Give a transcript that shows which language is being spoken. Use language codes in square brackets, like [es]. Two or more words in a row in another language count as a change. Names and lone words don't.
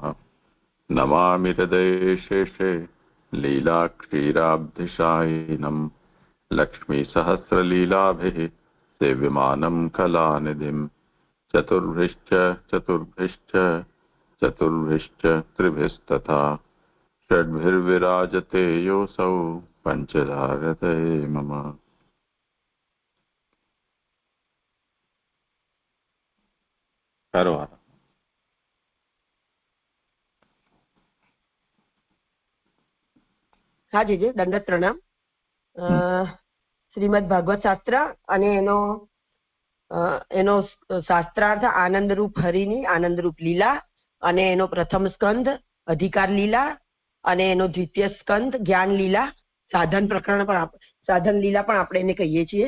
[sa] नमामि हृदयेशेषे लीलाक्षीराब्धिशायिनम् लक्ष्मीसहस्रलीलाभिः सेव्यमानं कलानिधिम् चतुर्भिश्च चतुर्भिश्च चतुर्भिश्च त्रिभिस्तथा षड्भिर्विराजते योऽसौ पञ्चधारते मम। [gu] करो હા જીજી, દંડવત પ્રણામ. શ્રીમદ ભાગવત શાસ્ત્ર અને એનો શાસ્ત્રાર્થ આનંદરૂપ હરિની આનંદરૂપ લીલા અને એનો પ્રથમ સ્કંદ અધિકાર લીલા અને એનો દ્વિતીય સ્કંદ જ્ઞાન લીલા, સાધન પ્રકરણ પણ સાધન લીલા પણ આપણે એને કહીએ છીએ.